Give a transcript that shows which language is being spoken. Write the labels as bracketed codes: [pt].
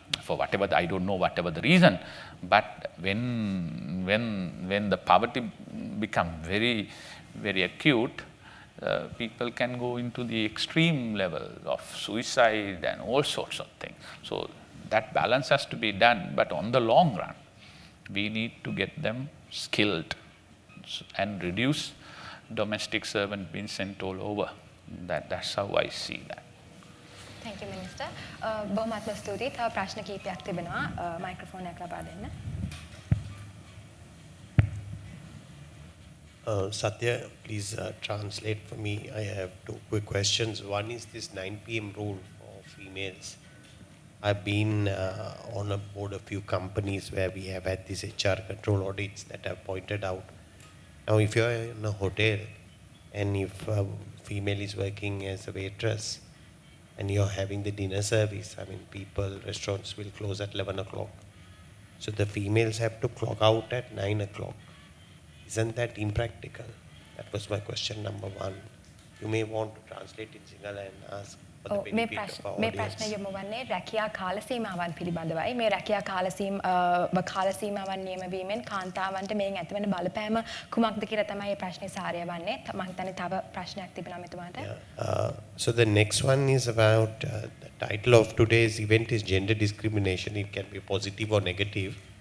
[en] For whatever, I don't know whatever the reason, but when the poverty become very, very acute, people can go into the extreme level of suicide and all sorts of things. So that balance has to be done, but on the long run, we need to get them skilled and reduce domestic servant being sent all over. That's how I see that. Thank you, Minister. [si] බොහොමත්ම ස්තුතියි. තව ප්‍රශ්න කිහිපයක් තිබෙනවා. Microphone එක ලබා දෙන්න. [en] Satya, please translate for me. I have two quick questions. One is this 9 p.m. rule for females. I've been on a board of few companies where we have had these HR control audits that have pointed out. Now, if you're in a hotel and if a female is working as a waitress and you're having the dinner service, I mean, restaurants will close at 11 o'clock. So the females have to clock out at 9 o'clock. Isn't that impractical? That was my question number one. You may want to translate in Sinhala and ask for the benefit of our [si] මේ [en] audience. [si] ප්‍රශ්න යොමු වන්නේ රැකියා කාල සීමාවන් පිළිබඳවයි. මේ රැකියා කාල සීමාවන් නියම වීමෙන් කාන්තාවන්ට මේන් ඇතිවන බලපෑම කුමක්ද කියලා තමයි මේ ප්‍රශ්නේ සාරය වන්නේ. මම හිතන්නේ තව ප්‍රශ්නයක් තිබෙනවා මෙතුමාට. [en] So the next one is about the title of today's event is gender discrimination. It can be positive or negative.